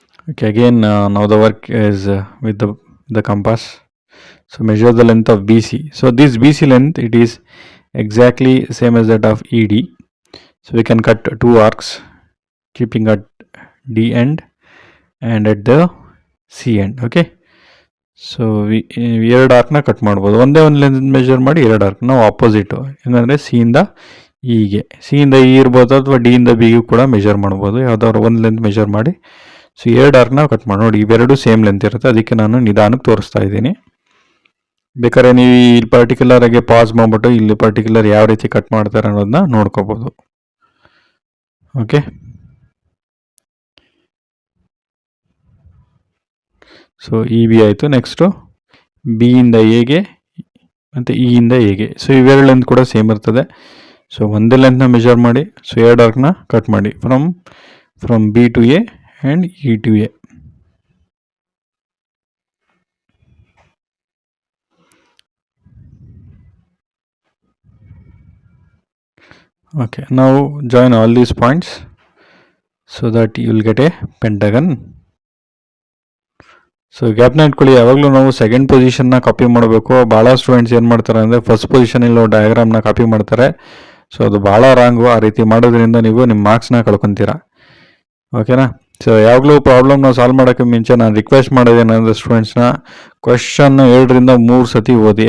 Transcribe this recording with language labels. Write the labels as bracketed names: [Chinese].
[English] Okay, again now the work is with the compass. So measure the length of BC. So this BC length, it is exactly same as that of ED. So we can cut 2 arcs keeping at D end and at the C end. Okay, so we [Kannada] ಎರಡು ಆರ್ಕ್ನ cut ಮಾಡ್ಬೋದು. ಒಂದೇ ಒಂದು length measure ಮಾಡಿ ಎರಡು arc ನಾವು ಆಪೋಸಿಟು ಹೆಂಗಂದರೆ C ಇಂದ Eಗೆ, C ಇಂದ E ಇರ್ಬೋದು ಅಥವಾ D ಇಂದ Bಗೂ ಕೂಡ ಮೆಜರ್ ಮಾಡ್ಬೋದು. ಯಾವುದಾದ್ರು ಒಂದು ಲೆಂತ್ ಮೆಜರ್ ಮಾಡಿ ಸೊ ಎರಡು ಆರ್ಕ್ನ ಕಟ್ ಮಾಡಿ. ನೋಡಿ, ಇವೆರಡು ಸೇಮ್ ಲೆಂತ್ ಇರುತ್ತೆ, ಅದಕ್ಕೆ ನಾನು ನಿಧಾನಕ್ಕೆ ತೋರಿಸ್ತಾ ಇದ್ದೀನಿ. ಬೇಕಾದ್ರೆ ನೀವು ಇಲ್ಲಿ ಪರ್ಟಿಕ್ಯುಲರಾಗಿ ಪಾಸ್ ಮಾಡಿಬಿಟ್ಟು ಇಲ್ಲಿ ಪರ್ಟಿಕ್ಯುಲರ್ ಯಾವ ರೀತಿ ಕಟ್ ಮಾಡ್ತಾರೆ ಅನ್ನೋದನ್ನ ನೋಡ್ಕೋಬೋದು. ಓಕೆ, ಸೊ B ಆಯಿತು. ನೆಕ್ಸ್ಟು B ಇಂದ Aಗೆ ಮತ್ತು E ಇಂದ Aಗೆ. ಸೊ ಇವೆರಡು ಲೆಂತ್ ಕೂಡ ಸೇಮ್ ಇರ್ತದೆ. ಸೊ ಒಂದೇ ಲೆಂತ್ನ ಮೆಜರ್ ಮಾಡಿ. ಸೊ ಎರಡು ಆರ್ಕ್ನ ಕಟ್ ಮಾಡಿ [English] From B to A and E to A. Okay, now join all these points so that you will get a pentagon. [Kannada] So ಗ್ಯಾಪ್ನ ಇಟ್ಕೊಳ್ಳಿ. ಯಾವಾಗಲೂ ನಾವು ಸೆಕೆಂಡ್ ಪೊಸಿಷನ್ನ ಕಾಪಿ ಮಾಡಬೇಕು. ಭಾಳ ಸ್ಟೂಡೆಂಟ್ಸ್ ಏನು ಮಾಡ್ತಾರೆ ಅಂದರೆ ಫಸ್ಟ್ ಪೊಸಿಷನಲ್ಲಿ ಡಯಾಗ್ರಾಮ್ನ ಕಾಪಿ ಮಾಡ್ತಾರೆ. ಸೊ ಅದು ಭಾಳ ರಾಂಗು. ಆ ರೀತಿ ಮಾಡೋದ್ರಿಂದ ನೀವು ನಿಮ್ಮ ಮಾರ್ಕ್ಸ್ನ ಕಳ್ಕೊತೀರಾ. ಓಕೆನಾ, ಸೊ ಯಾವಾಗಲೂ ಪ್ರಾಬ್ಲಮ್ನ ಸಾಲ್ವ್ ಮಾಡೋಕ್ಕೆ ಮುಂಚೆ ನಾನು ರಿಕ್ವೆಸ್ಟ್ ಮಾಡೋದೇನಂದರೆ ಸ್ಟೂಡೆಂಟ್ಸ್ನ ಕ್ವೆಶ್ಚನ್ನ 2 ರಿಂದ 3 ಸತಿ ಓದಿ.